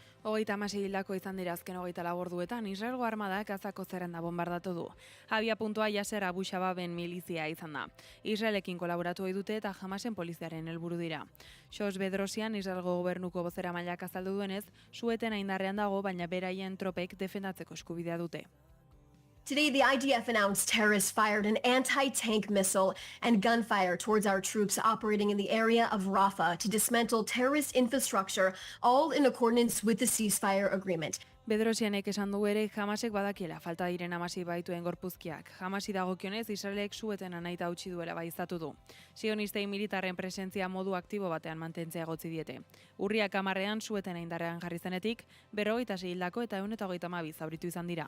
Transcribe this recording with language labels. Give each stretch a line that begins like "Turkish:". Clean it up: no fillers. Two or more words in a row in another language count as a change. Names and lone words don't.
Basque: 36 hildako izan dira azken 24 orduetan, Israelgo armada Gazako zerrenda bombardatu du. Abia puntua Yasser Abu Shababen milizia izan da. Israelekin kolaboratu ohi dute eta Hamasen poliziaren helburu dira. Xos Bedrosian, Israelgo gobernuko bozeramailak azaldu duenez, suetena indarrean dago, baina beraien tropek defendatzeko eskubidea dute.
English: Today, the IDF announced terrorists fired an anti-tank missile and gunfire towards our troops operating in the area of Rafah to dismantle terrorist infrastructure, all in accordance with the ceasefire agreement.
Basque: Bedrosianek esan du ere Hamasek badakiela falta diren Hamasi baituen gorpuzkiak. Hamasi dagokionez Israelek suetena nahita utzi duela baieztatu du. Sionistei militarren presentzia modu aktibo batean mantentzea egotzi diete. Urriak 10ean suetena indarrean jarri zenetik, 56 hildako eta 132 zauritu izan dira.